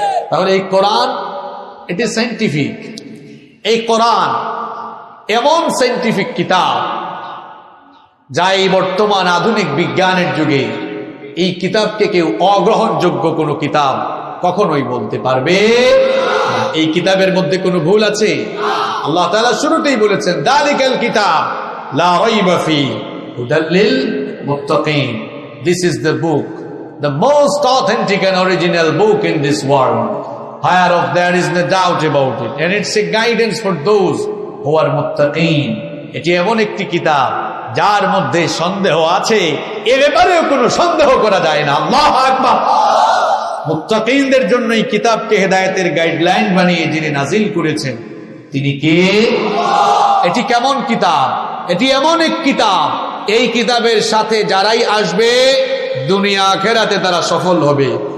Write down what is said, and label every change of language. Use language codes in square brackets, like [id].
[bn] তাহলে এই কোরআন এটি সায়েন্টিফিক। এই কোরআন এমন সায়েন্টিফিক কিতাব যা এই বর্তমান আধুনিক বিজ্ঞানের যুগে এই কিতাবকে কেউ অগ্রহণযোগ্য কোনো কিতাব কখনোই বলতে পারবে না। এই কিতাবের মধ্যে কোনো ভুল আছে? আল্লাহ তাআলা শুরুতেই বলেছেন, [ar] যালিকাল কিতাব লা রাইবা ফি হুদাল লিল মুত্তাকিন। [en] This is the book, the most authentic and original book in this world, whereof there is no doubt about it, and it's a guidance for those who are muttaqin. [bn] এটি এমন একটি কিতাব যার মধ্যে সন্দেহ আছে এ ব্যাপারেও কোনো সন্দেহ করা যায় না। আল্লাহু আকবার। মুত্তাকিনদের জন্য এই কিতাবকে হেদায়েতের গাইডলাইন বানিয়ে যিনি নাজিল করেছেন তিনি কে? এটি কেমন কিতাব? এটি এমন এক কিতাব, এই কিতাবের সাথে যারাই আসবে দুনিয়া আখিরাতে তারা সফল হবে।